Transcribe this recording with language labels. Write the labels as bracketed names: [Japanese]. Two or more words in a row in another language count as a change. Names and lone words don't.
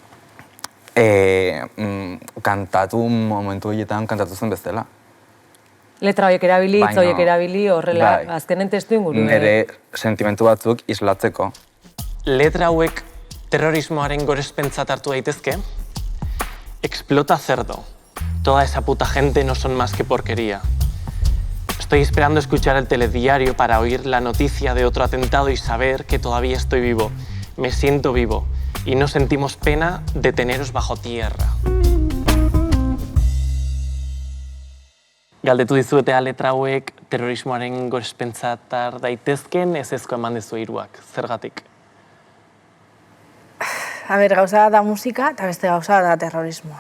[Basque] Kantatu momentu horietan kantatu zen bezala. Letra horiek erabili, hitz horiek erabili, horrela, azkenen testu inguru. Nire sentimentu batzuk islatzeko. Letra hauek terrorismoaren gorespentzat hartu daitezke? [Spanish] Explota cerdo. Toda esa puta gente no son más que porquería. Estoy esperando escuchar el telediario para oír la noticia de otro atentado y saber que todavía estoy vivo. Me siento vivo. Y no sentimos pena de teneros bajo tierra. [Basque] Galdetu dizuetea letra hauek terrorismoaren gorespentzat har daitezken, ezezko eman dizu hiruak. Zergatik? Gauza da musika eta beste gauza da terrorismoa.